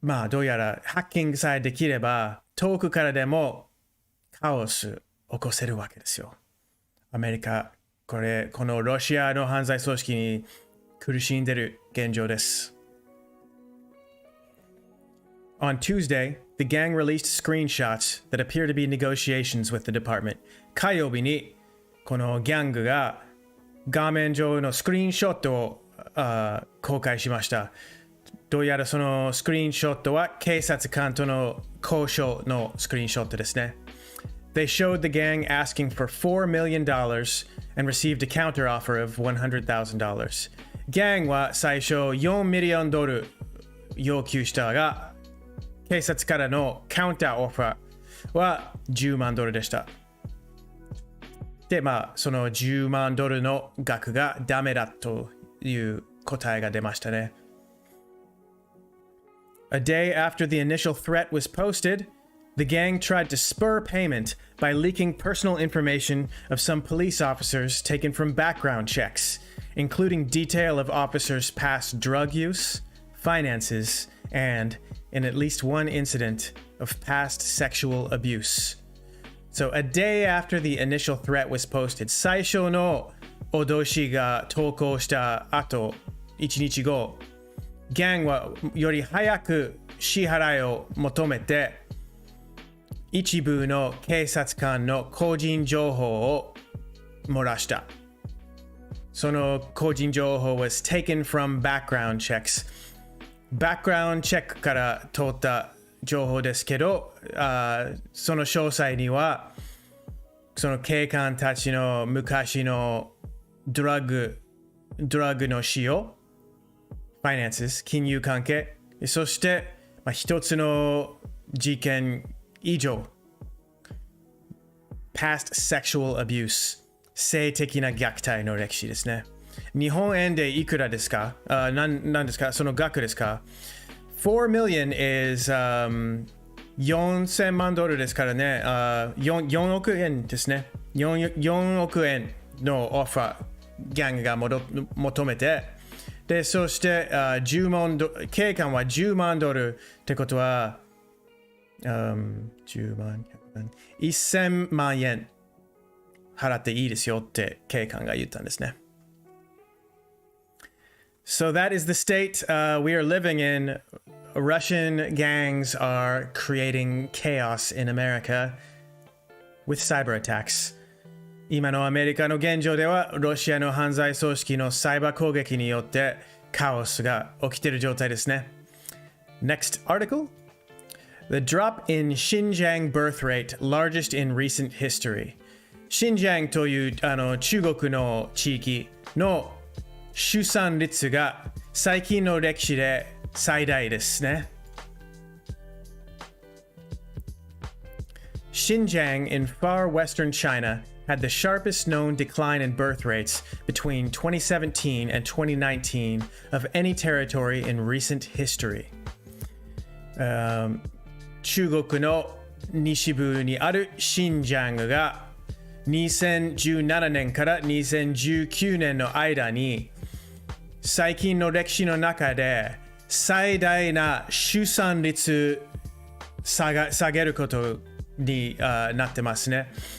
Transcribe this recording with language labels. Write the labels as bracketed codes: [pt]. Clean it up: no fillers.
[ja] どうやらハッキングさえできれば遠くからでもカオス起こせるわけですよ。アメリカ、このロシアの犯罪組織に苦しんでいる現状です。 [en] On Tuesday, the gang released screenshots that appear to be negotiations with the department. [ja] 火曜日にこのギャングが画面上のスクリーンショットを公開しました。どうやらそのスクリーンショットは警察官との交渉のスクリーンショットですね。 [en] They showed the gang asking for $4 million and received a counteroffer of $100,000. [ja] Gang は最初4ミリオンドル要求したが、警察からのカウンターオファーは10万ドルでした。で、その10万ドルの額がダメだという答えが出ましたね。 [en] A day after the initial threat was posted, the gang tried to spur payment by leaking personal information of some police officers taken from background checks, including detail of officers' past drug use, finances, and, in at least one incident, of past sexual abuse. So a day after the initial threat was posted, [ja] 最初の脅しが投稿した後、1日後、ギャンはより早く支払いを求めて、一部の警察官の個人情報を漏らした。その個人情報 [en] was taken from background checks. [ja] バックグラウンドチェックから通った情報ですけど、その詳細には、その警官たちの昔のドラッグの使用、finances、金融関係、そして、一つの事件以上、 [en] past sexual abuse、 [ja] 性的な虐待の歴史ですね。日本円でいくらですか？何ですか？その額ですか？ [en] 4 million is、 [ja] 4000万ドルですからね。 4億円ですね。4億円のオファー、ギャングが求めて、で、そして10万ドル、警官は10万ドルってことは、10万、1000万円払っていいですよって警官が言ったんですね。 [en] So that is the state we are living in. Russian gangs are creating chaos in America with cyber attacks. [ja] 今のアメリカの現状では、ロシアの犯罪組織のサイバー攻撃によってカオスが起きている状態ですね。 [en] Next article. The drop in Xinjiang birth rate, largest in recent history. [ja] シンジャンという中国の地域の出産率が最近の歴史で最大ですね。 [en] Xinjiang in far western China had the sharpest known decline in birth rates between 2017 and 2019 of any territory in recent history. [ja] 中国の西部にあるシンジャンが2017年から2019年の間に最近の歴史の中で最大な出産率下げることになってますね。